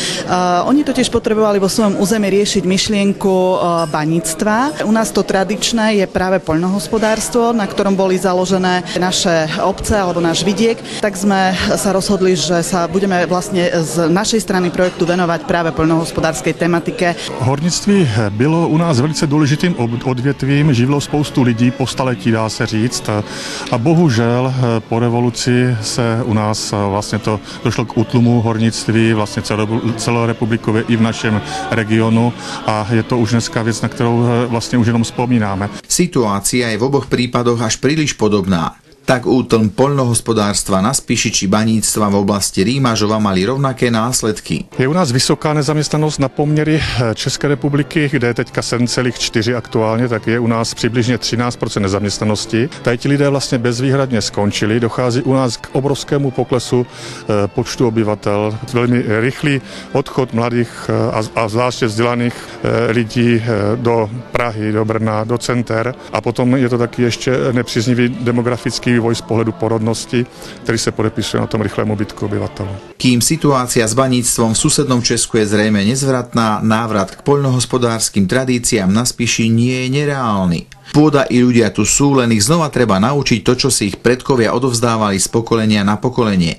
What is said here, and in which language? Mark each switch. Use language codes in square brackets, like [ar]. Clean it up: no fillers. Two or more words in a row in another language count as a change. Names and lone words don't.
[sk] Oni totiž potrebovali vo svojom území riešiť myšlienku baníctva. U nás to tradičné je práve poľnohospodárstvo, na ktorom boli založené naše obce alebo náš vidiek. Tak sme sa rozhodli, že sa budeme vlastne z našej strany projektu venovať práve poľnohospodárskej tematike. [cs] Hornictví bylo u nás velice důležitým odvětvím, živilo spoustu lidí po staletí, dá se říct. A bohužel po revoluci se u nás vlastně to došlo k útlumu hornictví, vlastně celorepublikově i v našem regionu a je to už dneska věc, na kterou vlastně už jenom vzpomínáme. [sk] Situácia je v oboch prípadoch až príliš podobná. Tak útlm poľnohospodárstva na Spiši či baníctva v oblasti Rímažova mali rovnaké následky. [cs] Je u nás vysoká nezaměstnanost na poměry České republiky, kde je teďka 7,4 aktuálně, tak je u nás přibližně 13% nezaměstnanosti. Tady ti lidé vlastně bezvýhradně skončili, dochází u nás k obrovskému poklesu počtu obyvatel, velmi rychlý odchod mladých a zvláště vzdělaných lidí do Prahy, do Brna, do center a potom je to taky ještě nepříznivý demografický vývoj [sk] z pohľadu porodnosti, ktorý sa podepisuje na tom rýchlém úbytku obyvateľov. Kým situácia s baníctvom v susednom Česku je zrejme nezvratná, návrat k poľnohospodárskym tradíciám na Spiši nie je nereálny. Pôda i ľudia tu sú, len ich znova treba naučiť to, čo si ich predkovia odovzdávali z pokolenia na pokolenie.